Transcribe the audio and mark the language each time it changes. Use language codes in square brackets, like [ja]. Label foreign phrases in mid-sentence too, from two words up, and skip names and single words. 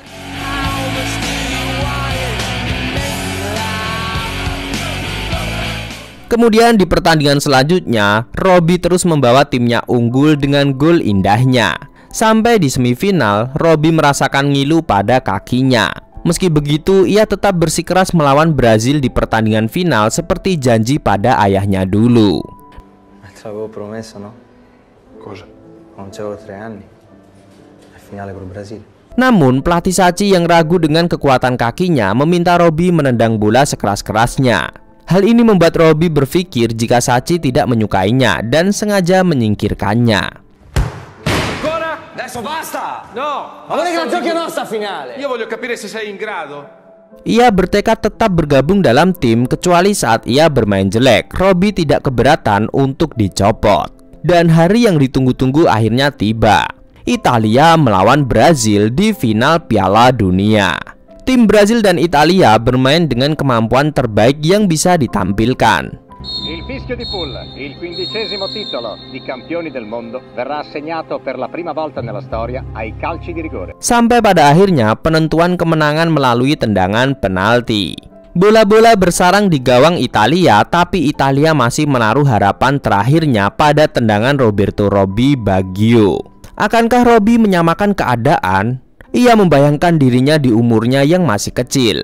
[id] Kemudian di pertandingan selanjutnya, Robby terus membawa timnya unggul dengan gol indahnya. Sampai di semifinal, Robby merasakan ngilu pada kakinya. Meski begitu, ia tetap bersikeras melawan Brazil di pertandingan final seperti janji pada ayahnya dulu. [it] Te l'avevo promesso, no? Cosa? Non c'avevo 3 anni. La finale col Brasile. [id] Namun, pelatih Sacchi yang ragu dengan kekuatan kakinya meminta Robby menendang bola sekeras-kerasnya. Hal ini membuat Robby berpikir jika Sacchi tidak menyukainya dan sengaja menyingkirkannya. [it] Adesso basta! No! Ma vuole che la giochi o no sta finale? Io voglio capire se sei in grado. [id] Ia bertekad tetap bergabung dalam tim kecuali saat ia bermain jelek. Robby tidak keberatan untuk dicopot. Dan hari yang ditunggu-tunggu akhirnya tiba. Italia melawan Brazil di final Piala Dunia. Tim Brazil dan Italia bermain dengan kemampuan terbaik yang bisa ditampilkan. [it] Il fischio di Pool, il 15° titolo di campioni del mondo, verrà assegnato per la prima volta nella storia ai calci di rigore. [id] Sampai pada akhirnya penentuan kemenangan melalui tendangan penalti. Bola-bola bersarang di gawang Italia, tapi Italia masih menaruh harapan terakhirnya pada tendangan Roberto Robby Baggio. Akankah Robby menyamakan keadaan? Ia membayangkan dirinya di umurnya yang masih kecil.